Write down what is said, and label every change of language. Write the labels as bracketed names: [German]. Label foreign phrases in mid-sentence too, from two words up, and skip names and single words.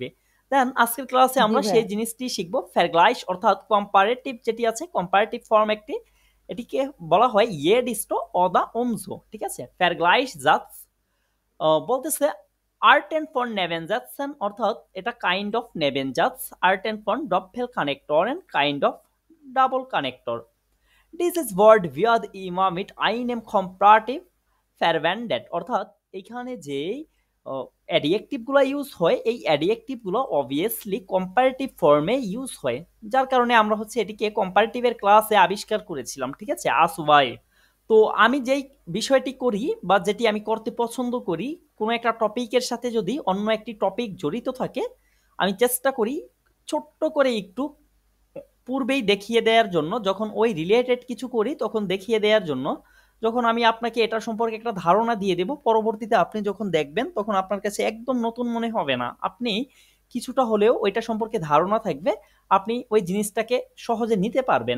[Bangla] দেন আজকের ক্লাসে আমরা সেই জিনিসটি শিখবো, ফেরগ্লাইশ অর্থাৎ কম্পারেটিভ যেটি আছে, [English] comparative form [Bangla] একটি, এটিকে বলা হয় [German] je desto oder umso, [Bangla] ঠিক আছে? [German] Vergleichs Satz [Bangla] বলতেছে [German] Arten von Nebensätzen [Bangla] অর্থাৎ এটা [English] kind of [Bangla] নেভেনজাতস, [German] Arten von Doppel Konnektor [English] and kind of double connector. [German] Dieses Wort wird immer mit einem Komparativ verwendet [Bangla] অর্থাৎ এখানে যে অ্যাডজেক্টিভ গুলো ইউজ হয়, এই অ্যাডজেক্টিভ গুলো অবভিয়াসলি কম্পারেটিভ ফর্মে ইউজ হয়, যার কারণে আমরা হচ্ছে এটিকে কম্পারেটিভের ক্লাসে আবিষ্কার করেছিলাম, ঠিক আছে? আস ওয়াই। তো আমি যেই বিষয়টি করি বা যেটি আমি করতে পছন্দ করি, কোনো একটা টপিকের সাথে যদি অন্য একটি টপিক জড়িত থাকে, আমি চেষ্টা করি ছোট্ট করে একটু পূর্বেই দেখিয়ে দেওয়ার জন্য, যখন ওই রিলেটেড কিছু করি তখন দেখিয়ে দেওয়ার জন্য, যখন আমি আপনাকে এটা সম্পর্কে একটা ধারণা দিয়ে দেব, পরবর্তীতে আপনি যখন দেখবেন তখন আপনার কাছে একদম নতুন মনে হবে না, আপনি কিছুটা হলেও ওইটা সম্পর্কে ধারণা থাকবে, আপনি ওই জিনিসটাকে সহজে নিতে পারবেন।